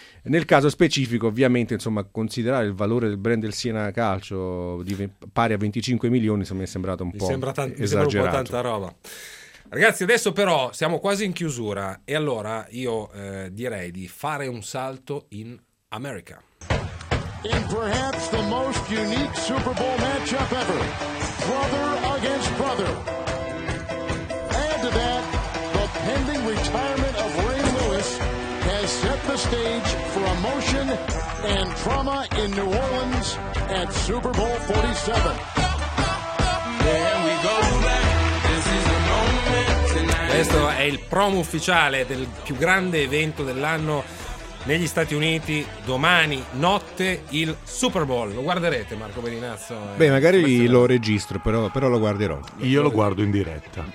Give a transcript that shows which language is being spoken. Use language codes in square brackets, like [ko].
[it] Nel caso specifico, ovviamente, insomma, considerare il valore del brand del Siena Calcio pari a 25 milioni, insomma, mi è sembrato un po' esagerato. Mi sembra un po' tanta roba. Ragazzi, adesso però siamo quasi in chiusura e allora io direi di fare un salto in America. [en] In perhaps the most unique Super Bowl matchup ever. Brother against brother. Add to that the pending retirement of Ray Lewis has set the stage for emotion and drama in New Orleans at Super Bowl 47. [it] Questo è il promo ufficiale del più grande evento dell'anno negli Stati Uniti. Domani notte il Super Bowl. Lo guarderete, Marco Bellinazzo? Beh, magari lo registro, però lo guarderò. Io lo guardo in diretta.